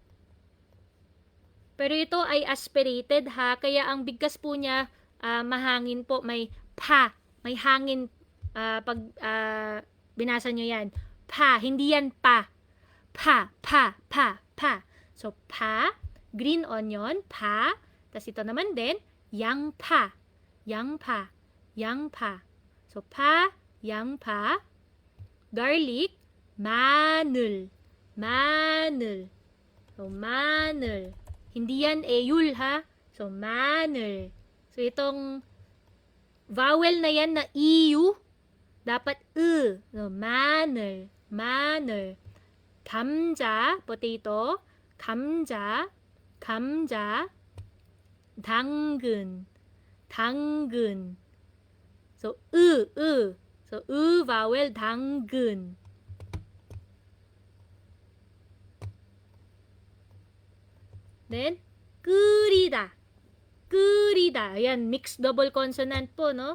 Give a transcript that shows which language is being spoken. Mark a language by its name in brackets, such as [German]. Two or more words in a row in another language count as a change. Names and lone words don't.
[Filipino] Pero ito ay aspirated ha, kaya ang bigkas po niya mahangin po, may pa, may hangin pag binasa nyo yan. Pa, hindi yan pa. Pa. So, pa, [English] green onion, [Filipino] pa, tas ito naman din, 양파. So, pa, [Korean] 양파, garlic, 마늘. So, 마늘. [Filipino] Hindi yan eyul ha. So, maner. So, itong vowel na yan na iu, dapat So, maner. [Korean] 감자, potato. 감자. 당근. [English] So, So, vowel, [Korean] 당근. Then, 끓이다. [Filipino] Ayan, [English] mixed double consonant [Filipino] po, no?